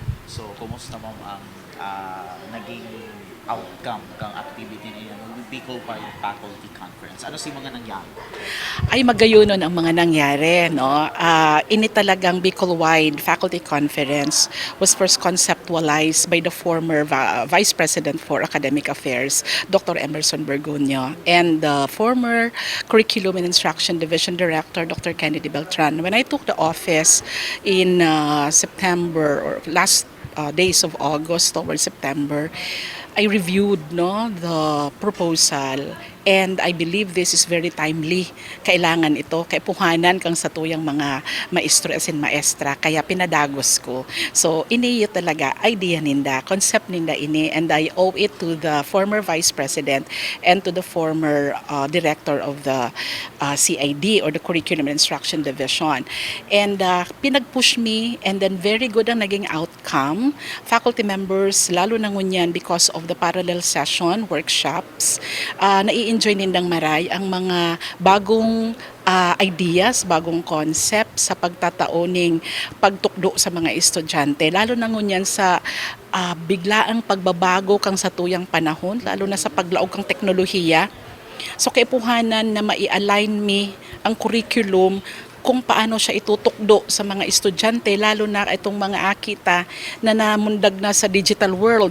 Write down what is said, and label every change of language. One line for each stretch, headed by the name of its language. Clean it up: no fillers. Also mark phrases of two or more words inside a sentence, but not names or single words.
Bikol: So, kumusta mo ang naging outcome kang activity na yan?
English: Bicol Fire Faculty Conference.
Bikol: Ano si mga nangyari? Ay magayunon ang mga nangyari, no? Ini talagang
English: Bicol-wide Faculty Conference was first conceptualized by the former Vice President for Academic Affairs, Dr. Emerson Bergunio, and the former Curriculum and Instruction Division Director, Dr. Kennedy Beltran. When I took the office in September or last days of August towards September, I reviewed the proposal and I believe this is very timely.
Bikol: Kailangan ito, kaipuhanan kang sa tuyang mga maestro as in maestra, kaya pinadagos ko. So, iniyo talaga, idea ninda, concept ninda ini,
English: and I owe it to the former Vice President and to the former Director of the CID or the Curriculum and Instruction Division.
Bikol: And pinag-push me
English: and then very good
Bikol: ang naging outcome.
English: Faculty members,
Bikol: lalo na ngunyan because of the
English: parallel session,
Bikol: workshops, nai-enjoy nindang maray ang mga bagong ideas, bagong concept sa pagtataoning pagtukdo sa mga estudyante. Lalo na ngunyan sa biglaang pagbabago kang sa tuyang panahon, lalo na sa paglaog kang teknolohiya. So kaipuhanan na mai-align me ang curriculum kung paano siya itutukdo sa mga estudyante, lalo na itong mga akita na namundag na sa
English: digital world.